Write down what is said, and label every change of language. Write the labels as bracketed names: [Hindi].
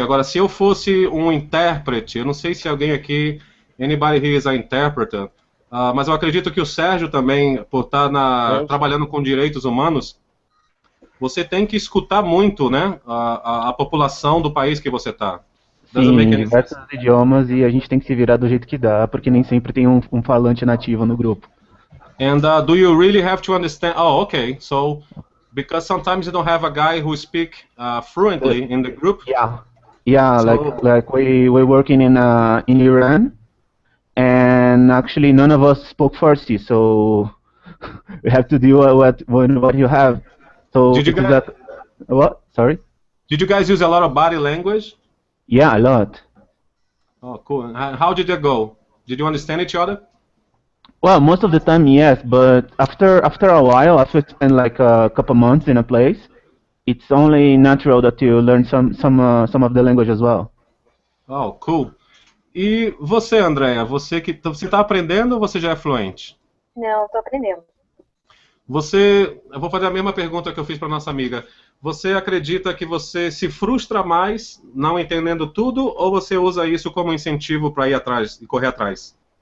[Portuguese] Agora, se eu fosse um intérprete, eu não sei se alguém aqui, [English] anybody here is an interpreter, [Portuguese] mas eu acredito que o Sérgio também, por estar trabalhando com direitos humanos, você tem que escutar muito, né, a população do país que você está. Sim, em diversos idiomas, e a gente tem que se virar do jeito que dá, porque nem sempre tem um falante nativo no grupo. [English] And do you really have to understand? Oh, okay. So, because sometimes you don't have a guy who speak fluently in the group. Yeah. So, like we're working in Iran, and actually none of us spoke Farsi, so we have to deal with what you have. So did you guys, what? Sorry. Did you guys use a lot of body language? Yeah, a lot. Oh, cool. How did that go? Did you understand each other? Well, most of the time, yes, but after a while, after I spent like a couple months in a place, it's only natural that you learn some of the language as well. Oh, cool. [Portuguese] E você, Andrea, você está aprendendo ou você já é fluente? Não, estou aprendendo. Eu vou fazer a mesma pergunta que eu fiz para nossa amiga. Você acredita que você se frustra mais não entendendo tudo ou você usa isso como incentivo para ir atrás e correr atrás?